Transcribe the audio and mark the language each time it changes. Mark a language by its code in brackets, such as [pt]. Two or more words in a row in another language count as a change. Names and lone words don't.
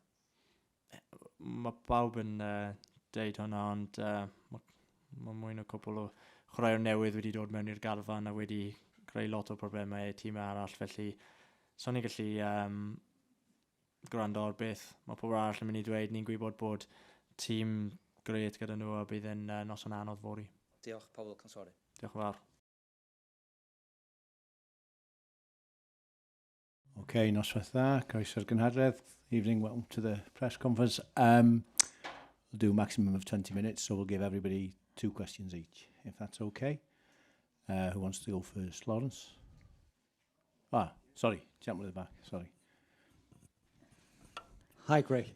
[cy] Mae bawb yn deud hwnna, ond mae mwy na cwbl o chwaraewyr newydd wedi dod mewn i'r garfan a wedi creu lot o problemau i tîmau arall, felly so ni'n gallu gwrando ar beth mae pobl arall yn mynd i dweud. Ni'n gwybod bod tîm gret gyda nhw a bydd yn noson anodd fori. Diolch, Paul Consori. Diolch yn fawr. Okay, noswaith dda, croeso'r gynhadledd. [en] Evening, welcome to the press conference. We'll do a maximum of 20 minutes, so we'll give everybody 2 questions each, if that's okay. Who wants to go first? Lawrence? Sorry, gentleman at the back, sorry. Hi, Craig.